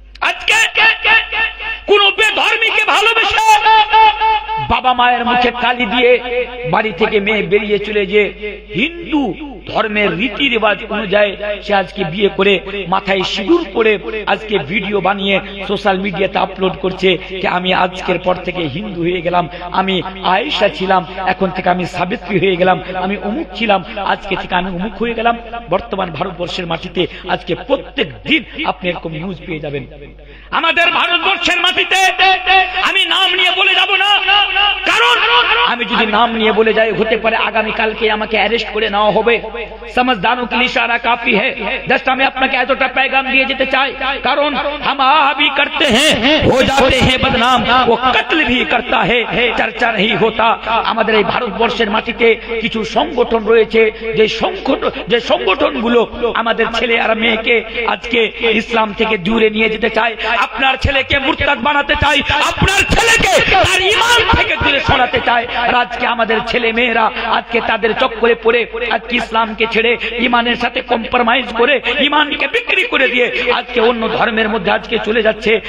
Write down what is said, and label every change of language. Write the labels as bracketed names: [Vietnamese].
[Bangla] আজকে কোন বেধর্মীকে ভালোবেসে বাবা মায়ের মুখে কালি দিয়ে বাড়ি থেকে মেয়ে বেরিয়ে চলে যে হিন্দু ধর্মের রীতি রেওয়াজ অনুযায়ী সে আজকে বিয়ে করে মাথায় সিঁদুর পরে আজকে ভিডিও বানিয়ে সোশ্যাল মিডিয়াতে আপলোড করছে যে আমি আজকের পর থেকে হিন্দু হয়ে গেলাম, আমি আয়েশা ছিলাম, এখন থেকে আমি সাবিত্রী হয়ে গেলাম, আমি অমুক ছিলাম, আজকে থেকে আমি অমুক হয়ে গেলাম। বর্তমান ভারতবর্ষের মাটিতে আজকে প্রত্যেক দিন আপনি এরকম নিউজ পেয়ে যাবেন। আমাদের ভারতবর্ষের মাটিতে আমি নাম নিয়ে বলে যাব না, কারণ আমি যদি নাম নিয়ে বলে যাই হতে পারে আগামী কালকে আমাকে অ্যারেস্ট করে নেওয়া হবে। [Hindi] समझदारों के लिए इशारा काफी है। जस्ट हमें अपना एतटा पैगाम दिए [Bangla] যেতে চাই, কারণ [Hindi] हम भी करते हैं, हो जाते हैं बदनाम, वो कत्ल भी करता है, चर्चा नहीं होता। [Bangla] আমাদের এই ভারতবর্ষের মাটিতে কিছু সংগঠন রয়েছে, যে সংগঠনগুলো আমাদের ছেলে আর মেয়েকে আজকে ইসলাম থেকে দূরে নিয়ে যেতে চায়। আপনার ছেলেকে মুরতাদ বানাতে চাই, আপনার ছেলেকে তার ঈমান থেকে দূরে সরাতে চায়। আর আজকে আমাদের ছেলে মেয়েরা আজকে তাদের চক্করে পড়ে আজকে ইসলামকে ছেড়ে ঈমানের সাথে কম্প্রোমাইজ করে ঈমানকে বিক্রি করে দিয়ে আজকে অন্য ধর্মের মধ্যে আজকে চলে যাচ্ছে।